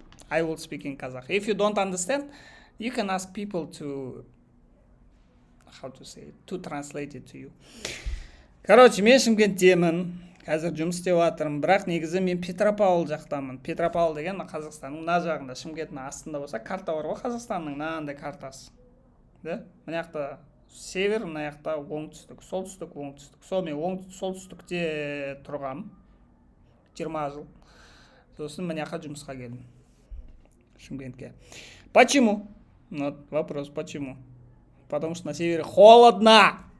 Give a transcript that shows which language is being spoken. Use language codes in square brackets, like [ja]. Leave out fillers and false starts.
[en] I will speak in Kazakh. If you don't understand, you can ask people to, to translate it to you. [kk] Короче, мен Шымкенттемін. Қазір жұмыс істеп жатырмын, бірақ негізі мен Петропавл жақтамын. Петропавл деген Қазақстанның мына жағында, Шымкенттің астында болса, карта бар ғой Қазақстанның мынандай картасы. Да? Мына жақта север, мына жақта оңтүстік, солтүстік, оңтүстік. Сол мен солтүстікте тұрғам 20 жыл. Сосын мына жаққа жұмысқа келдім. [ru] Шымкентке. Почему? Вот вопрос, почему? Потому что на севере холодно.